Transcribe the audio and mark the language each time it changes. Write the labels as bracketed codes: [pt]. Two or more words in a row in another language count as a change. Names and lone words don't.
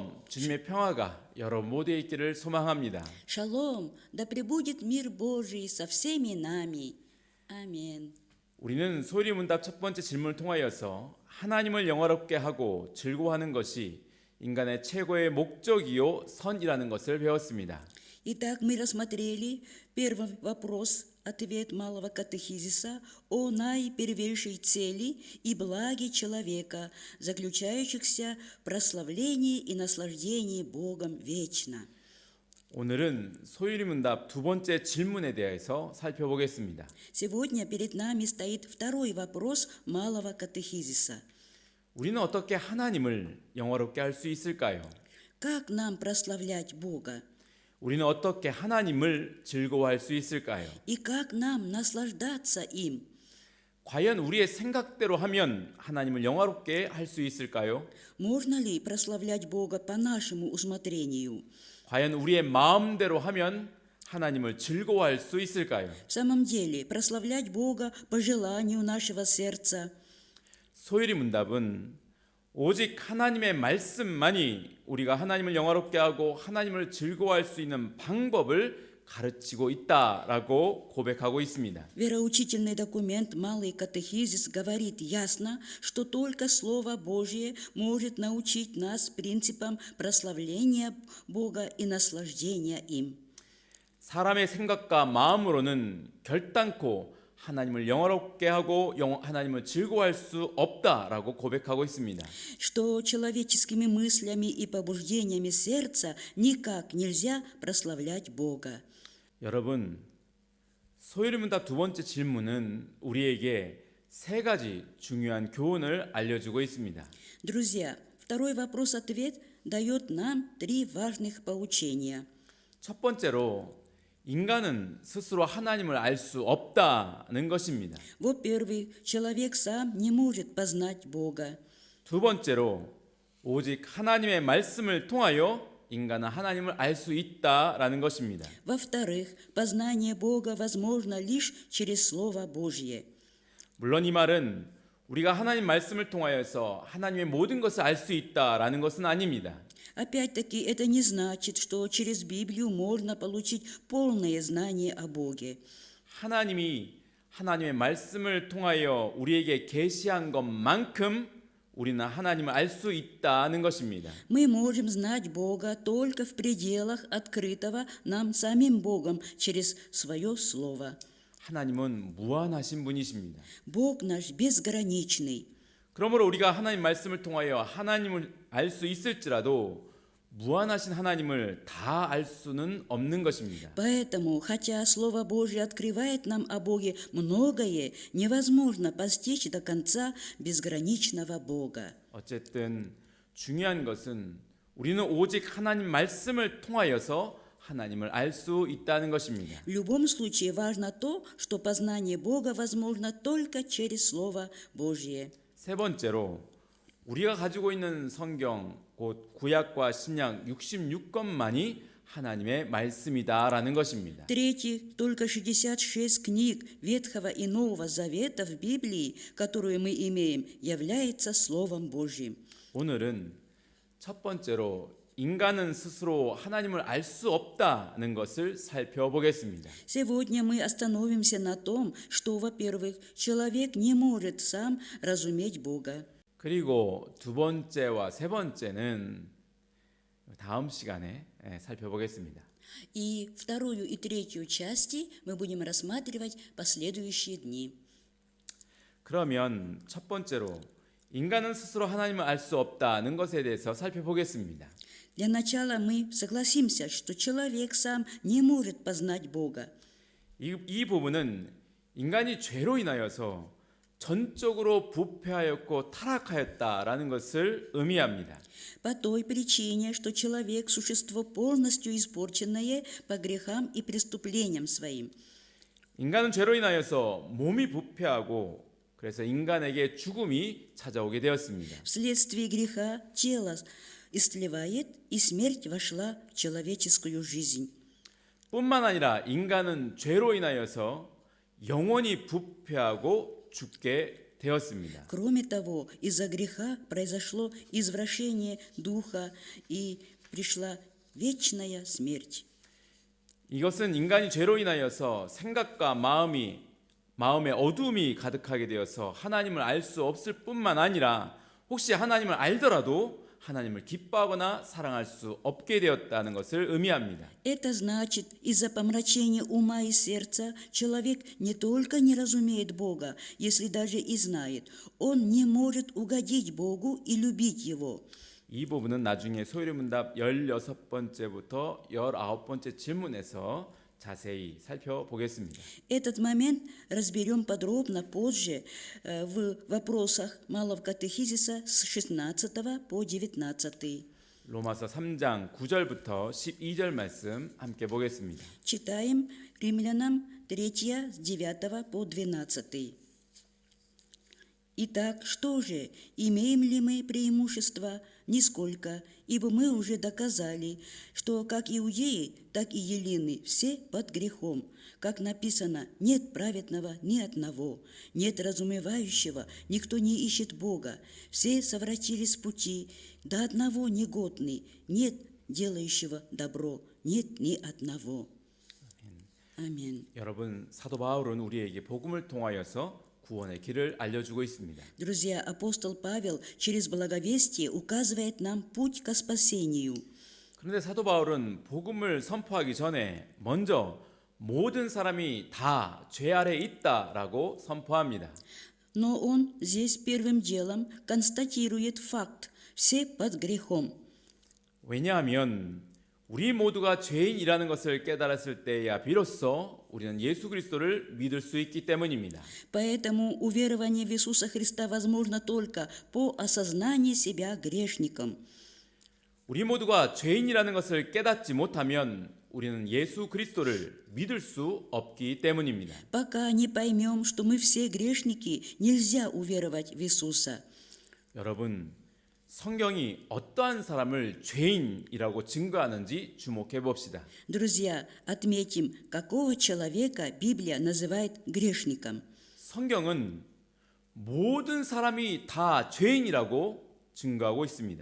[ko] 주님의 평화가 여러분 모두에 있기를 소망합니다. [ru] Шалом, да пребудет мир Божий со всеми нами. Аминь. [ko] 우리는 소율이 문답 첫 번째 질문을 통하여서 하나님을 영화롭게 하고 즐거워하는 것이 인간의 최고의 목적이요 선이라는 것을 배웠습니다. [ru] Итак, мы рассмотрели первый вопрос, ответ малого катехизиса о наипервейшей цели и благе человека, заключающихся в прославлении и наслаждении Богом вечно. [ko] 오늘은 소율이 문답 두 번째 질문에 대해서 살펴보겠습니다. [ru] Сегодня перед нами стоит второй вопрос малого катехизиса. [ko] 우리는 어떻게 하나님을 영화롭게 할 수 있을까요? [ru] Как нам прославлять Бога? [ko] 우리는 어떻게 하나님을 즐거워할 수 있을까요? [ru] И как нам наслаждаться им? [ko] 과연 우리의 생각대로 하면 하나님을 영화롭게 할 수 있을까요? [ru] Можно ли прославлять Бога по нашему усмотрению? [ko] 과연 우리의 마음대로 하면 하나님을 즐거워할 수 있을까요? [ru] В самом деле, прославлять Бога по желанию нашего сердца. [ko] 소율이 문답은 오직 하나님의 말씀만이 우리가 하나님을 영화롭게 하고 하나님을 즐거워할 수 있는 방법을 가르치고 있다라고 고백하고 있습니다. [ru] Вероучительный документ «Малый катехизис» говорит ясно, что только Слово Божье может научить нас принципам прославления Бога и наслаждения им. [ko] 사람의 생각과 마음으로는 결단코 하나님을 영화롭게 하고 하나님을 즐거워할 수 없다라고 고백하고 있습니다. [ru] Что человеческими мыслями и побуждениями сердца никак нельзя прославлять Бога. [ko] 여러분, 소율이 문답 두 번째 질문은 우리에게 세 가지 중요한 교훈을 알려주고 있습니다. [ru] Друзья, второй вопрос-ответ дает нам три важных поучения. [ko] 첫 번째로 인간은 스스로 하나님을 알 수 없다는 것입니다. [ru] Во-первых, человек сам не может познать Бога. [ko] 두 번째로 오직 하나님의 말씀을 통하여 인간은 하나님을 알 수 있다라는 것입니다. [ru] Во-вторых, познание Бога возможно лишь через Слово Божье. [ko] 물론 이 말은 우리가 하나님 말씀을 통하여서 하나님의 모든 것을 알 수 있다라는 것은 아닙니다. [ru] Опять-таки, это не значит, что через Библию можно получить полное знание о Боге. [ko] 하나님이 하나님의 말씀을 통하여 우리에게 계시한 것만큼 우리는 하나님을 알 수 있다는 것입니다. [ru] Мы можем знать Бога только в пределах открытого нам самим Богом через свое Слово. [ko] 하나님은 무한하신 분이십니다. [ru] Бог наш безграничный. [ko] 그러므로 우리가 하나님 말씀을 통하여 하나님을 알 수 있을지라도 무한하신 하나님을 다 알 수는 없는 것입니다. [ru] Поэтому, хотя Слово Божье открывает нам о Боге многое, невозможно постичь до конца безграничного Бога. [ko] 어쨌든 중요한 것은 우리는 오직 하나님 말씀을 통하여서 하나님을 알 수 있다는 것입니다. [ru] В любом случае важно то, что познание Бога возможно только через Слово Божье. [ko] 세 번째로 우리가 가지고 있는 성경 곧 구약과 신약 66권만이 하나님의 말씀이다라는 것입니다. [ru] В-третьих, только 66 книг Ветхого и Нового Завета в Библии, которую мы имеем, является Словом Божьим. [ko] 오늘은 첫 번째로 인간은 스스로 하나님을 알 수 없다는 것을 살펴보겠습니다. [ru] Сегодня мы остановимся на том, что, во-первых, человек не может сам разуметь Бога. [ko] 그리고 두 번째와 세 번째는 다음 시간에 살펴보겠습니다. [ru] И вторую и третью части мы будем рассматривать последующие дни. [ko] 그러면 첫 번째로 인간은 스스로 하나님을 알 수 없다는 것에 대해서 살펴보겠습니다. [ru] Для начала мы согласимся, что человек сам не может познать Бога. [ko] 이 부분은 인간이 죄로 인하여서 전적으로 부패하였고 타락하였다라는 것을 의미합니다. [ru] По той причине, что человек – существо полностью испорченное по грехам и преступлениям своим. [ko] 인간은 죄로 인하여서 몸이 부패하고 그래서 인간에게 죽음이 찾아오게 되었습니다. [ru] Вследствие греха тело истлевает, и смерть вошла в человеческую жизнь. [ko] 뿐만 아니라 인간은 죄로 인하여서 영원히 부패하고 죽게 되었습니다. [ru] Кроме того, из-за греха произошло извращение духа, и пришла вечная смерть. [ko] 이것은 인간이 죄로 인하여서 생각과 마음의 어두움이 가득하게 되어서 하나님을 알 수 없을 뿐만 아니라 혹시 하나님을 알더라도 하나님을 기뻐하거나 사랑할 수 없게 되었다는 것을 의미합니다. [ru] Это значит, из-за помрачения ума и сердца человек не только не разумеет Бога, если даже и знает, он не может угодить Богу и любить Его. [ko] 이 부분은 나중에 소요리 문답 16번째부터 19번째 질문에서 자세히 살펴보겠습니다. [ru] Этот момент разберем подробно позже в вопросах Малого катехизиса с 16 по 19. [ko] 로마서 3장 9절부터 12절 말씀 함께 보겠습니다. [ru] Читаем Римлянам 3 с 9 по 12. Итак, что же, имеем ли мы преимущество? Нисколько, ибо мы уже доказали, что как иудеи, так и елены все под грехом. Как написано, нет праведного ни одного, нет разумевающего, никто не ищет Бога. Все совратились с пути, до одного негодный, нет делающего добро, нет ни одного. [ko] 아멘. 여러분, 사도 바울은 우리에게 복음을 통하여서 구원의 길을 알려주고 있습니다. [ru] Друзья, апостол Павел через благовестие указывает нам путь ко спасению. [ko] 그런데 사도 바울은 복음을 선포하기 전에 먼저 모든 사람이 다 죄 아래 있다라고 선포합니다. [ru] Но он здесь первым делом констатирует факт: все под грехом. [ko] 왜냐하면 우리 모두가 죄인이라는 것을 깨달았을 때야 비로소 우리는 예수 그리스도를 믿을 수 있기 때문입니다. [ru] Поэтому уверование в Иисуса Христа возможно только по осознании себя грешником. [ko] 우리 모두가 죄인이라는 것을 깨닫지 못하면 우리는 예수 그리스도를 믿을 수 없기 때문입니다. [ru] Пока не поймем, что мы все грешники, нельзя уверовать в Иисуса. [ko] 여러분, 성경이 어떠한 사람을 죄인이라고 증거하는지 주목해 봅시다. [ru] Друзья, отметим, какого человека Библия называет грешником. [ko] 성경은 모든 사람이 다 죄인이라고 증거하고 있습니다.